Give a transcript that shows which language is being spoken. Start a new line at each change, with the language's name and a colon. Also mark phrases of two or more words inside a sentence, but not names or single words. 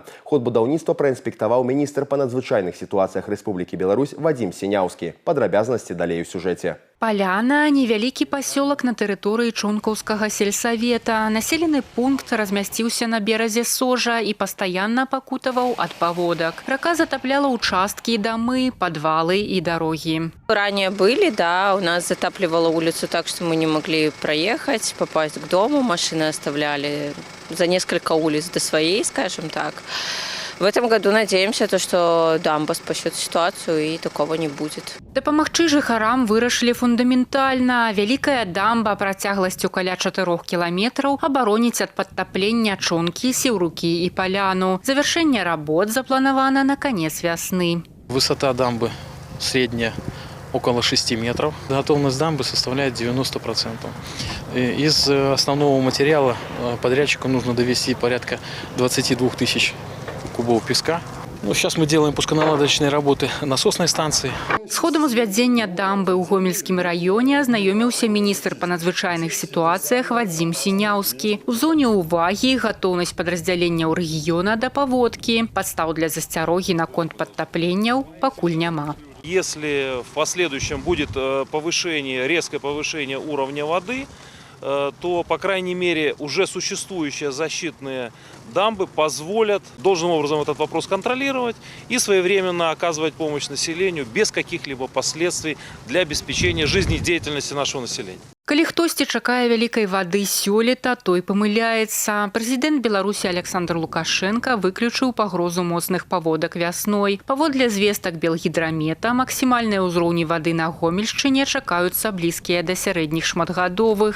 Belarusian: Ход будаўніцтва праінспектаваў міністр па надзвычайных сітуацыях Рэспублікі Беларусь Вадзім Сіняўскі. Падрабязнасці далей у сюжэце. Паляна – невялікі пасёлак на тэрыторыі Чонкаўскага сельсавета. Населены пункт размясціўся на беразе Сожа і пастаянна пакутаваў ад паводак. Рака затапляла участкі, дамы,
Russian: подвалы и дороги. Ранее были, да, у нас затапливала улицу так, что мы не могли проехать, попасть к дому, машины оставляли за несколько улиц до своей, скажем так. В этом году надеемся, что дамба спасет ситуацию и такого не будет.
Belarusian: Дапамагчы жыхарам вырашылі фундаментальна. Вялікая дамба працягласцю каля 4 кіламетраў абароніць ад падтаплення Чонкі, Сіўрукі і Паляну. Завершэнне работ запланавана на
Russian: конец весны. Высота дамбы средняя около 6 метров. Готовность дамбы составляет 90%. Из основного материала подрядчику нужно довести порядка 22 тысяч кубов песка. Сейчас мы делаем пусконаладочные работы насосной станции.
Belarusian: С ходом узвядзення дамбы ў Гомельскім раёне азнаёміўся міністр па надзвычайных сітуацыях Вадзім Сіняўскі. У зоне ўвагі гатоўнасць падраздзяленняў рэгіёна да паводкі. Падстаў для засцярогі наконт падтапленняў пакуль няма.
Russian: Если в последующем будет резкое повышение уровня воды, то, по крайней мере, уже существующие защитные дамбы позволят должным образом этот вопрос контролировать и своевременно оказывать помощь населению без каких-либо последствий для обеспечения жизнедеятельности нашего населения.
Belarusian: Калі хтосьці чакае вялікай вады сёлета, той памыляецца. Прэзідэнт Беларусі Александр Лукашенко выключыў пагрозу моцных паводак вясной. Паводле звестак Белгідрамета, максімальныя ўзроўні вады на Гомельшчыне чакаюцца блізкія да сярэдніх шматгадовых.